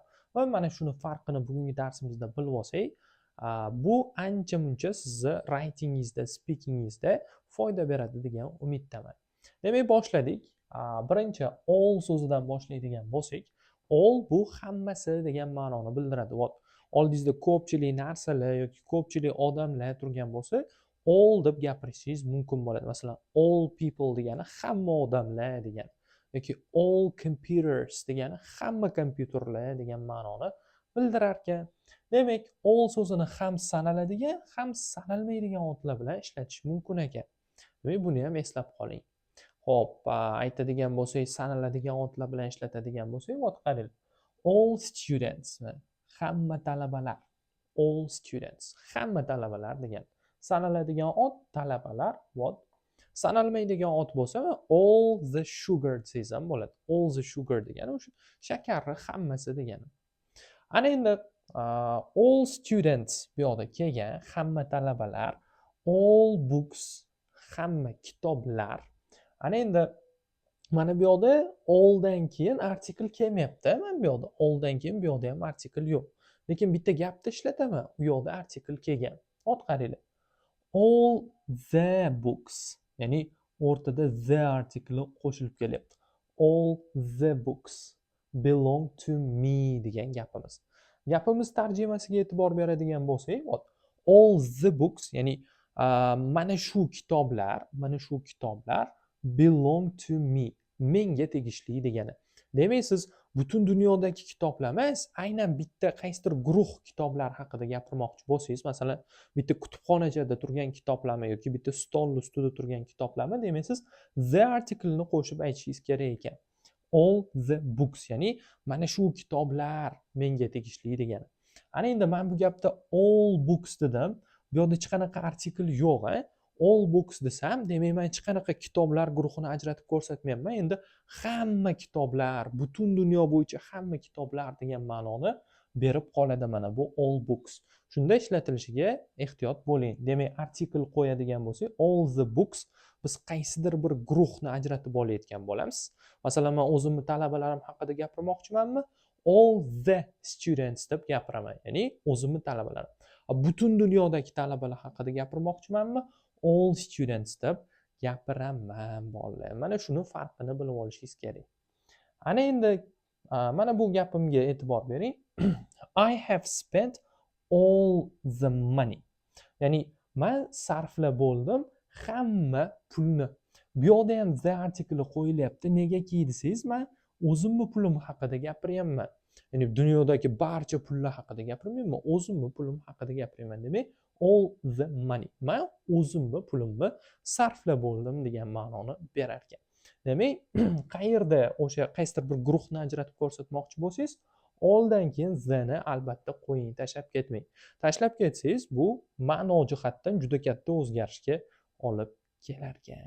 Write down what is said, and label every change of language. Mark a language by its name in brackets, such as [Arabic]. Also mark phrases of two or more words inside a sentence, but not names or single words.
[Uzbek] Va mana shuni farqini bugungi darsimizda bilib olsak, bu ancha-muncha sizni writingingizda, speakingingizda foyda beradi degan umiddaman. Demak, boshladik. Birinchi all so'zidan boshlaydigan bo'lsak, all bu hammasi degan ma'noni bildiradi. Oldingizda ko'pchilik narsalar yoki ko'pchilik odamlar turgan bo'lsa, all deb gapirishingiz mumkin bo'ladi. Masalan, [English] all people [Uzbek] degani hamma odamlar degani yoki [English] all computers [Uzbek] degani hamma kompyuterlar degan ma'noni bildirar ekan. Demak, all so'zini ham sanaladigan, ham sanalmaydigan otlar bilan ishlatish mumkin ekan. Demak, buni ham eslab qoling. Xo'p, aytadigan bo'lsak, sanaladigan otlar bilan ishlatadigan bo'lsak, qarang. [English] All students, [Uzbek] hamma talabalar. [English] All students, [Uzbek] hamma talabalar degan. Sanaladigan ot talabalar, sanalmaydigan ot bo'lsa, [English] all the sugar [Uzbek] desangiz ham bo'ladi. [English] All the sugar [Uzbek] degani o'sha shakarni hammasi degani. Ana endi [English] all students [Uzbek] bu yoqda kelgan, hamma talabalar, [English] all books, [Uzbek] hamma kitoblar. Ana endi mana bu yoqda alldan keyin artikl kelmayapti. Mana bu yoqda alldan keyin bu yoqda ham artikl yo'q. Lekin bitta gapda ishlataman. U yoqda artikl kelgan. Qaranglar. [English] All the books, [Uzbek] ya'ni o'rtada the artikli qo'shilib kelyapti. [English] All the books belong to me [Uzbek] degan gapimiz. Gapimiz tarjimasiga e'tibor beradigan bo'lsak, [English] all the books, [Uzbek] ya'ni mana shu kitoblar [English] belong to me, [Uzbek] menga tegishli degani. Demak, siz butun dunyodagi kitoblar emas, aynan bitta qaysidir guruh kitoblar haqida gapirmoqchi bo'lsangiz, masalan, bitta kutubxonachada turgan kitoblarmi yoki bitta stol ustida turgan kitoblarmi, demak siz the artiklni qo'shib aytishingiz kerak ekan. [English] All the books, [Uzbek] ya'ni mana shu kitoblar menga tegishli degani. Ana endi men bu gapda [English] all books [Uzbek] dedim. Bu yerda hech qanaqa artikl yo'q, [English] all books [Uzbek] desam, demak men hech qanaqa kitoblar guruhini ajratib ko'rsatmayapman. Endi hamma kitoblar, butun dunyo bo'yicha hamma kitoblar degan ma'noni berib qoladi mana bu [English] all books. [Uzbek] Shunda ishlatilishiga ehtiyot bo'ling. Demak, artikl qo'yadigan bo'lsak, [English] all the books [Uzbek] biz qaysidir bir guruhni ajratib olayotgan bo'lamiz. Masalan, men o'zimni talabalarim haqida gapirmoqchimanmi? [English] All the students [Uzbek] deb gapiraman, ya'ni o'zimni talabalarim. Butun dunyodagi talabalar haqida gapirmoqchimanmi? [English] All students [Uzbek] deb gapiraman, bolalar. Mana shuni farqini bilib olishingiz kerak. Ana endi mana bu gapimga e'tibor bering. [English] I have spent all the money. [Uzbek] Ya'ni men sarflab bo'ldim hamma pulni. Bu yoqda ham the artikli qo'yilyapti. Negaki desangiz, men o'zimni pulim haqida gapiryapman. Ya'ni dunyodagi barcha pullar haqida gapirmayman, o'zimni pulim haqida gapiryapman. Demak, [English] all the money. [Uzbek] Men o'zimni pulimni sarflab bo'ldim degan ma'noni berar ekan. Demak, qayerda o'sha qaysidir bir guruhni ajratib ko'rsatmoqchi bo'lsangiz, alldan keyin the-ni albatta qo'ying, tashlab ketmang. Tashlab ketsangiz, bu ma'no jihatdan juda katta o'zgarishga olib kelar ekan.